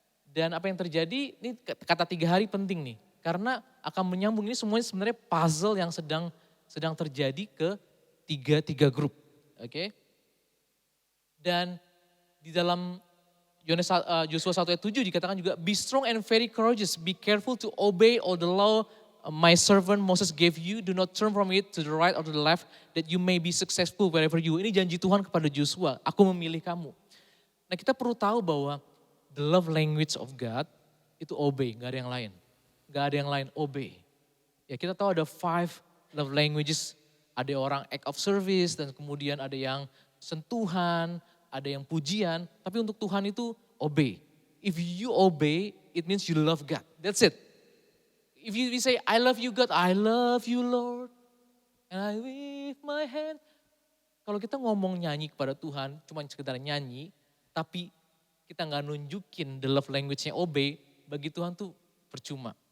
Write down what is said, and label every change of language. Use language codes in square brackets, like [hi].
[id] Dan apa yang terjadi, ini kata 3 hari penting nih. Karena akan menyambung, ini semuanya sebenarnya puzzle yang sedang terjadi ke tiga grup. Oke. Dan di dalam Yosua 1 ayat 7 dikatakan juga, [en] be strong and very courageous, be careful to obey all the law my servant Moses gave you, do not turn from it to the right or to the left, that you may be successful wherever you. [id] Ini janji Tuhan kepada Joshua, aku memilih kamu. Nah kita perlu tahu bahwa [en] the love language of God [id] itu obey, gak ada yang lain. Gak ada yang lain, obey. Ya kita tahu ada 5 love languages, ada orang act of service, dan kemudian ada yang sentuhan, ada yang pujian, tapi untuk Tuhan itu obey. [en] If you obey, it means you love God, that's it. If you say, I love you God, I love you Lord, and I wave my hand. [id] Kalau kita ngomong nyanyi kepada Tuhan, cuma sekedar nyanyi, tapi kita gak nunjukin [en] the love language-nya [id] obey, bagi Tuhan tuh percuma.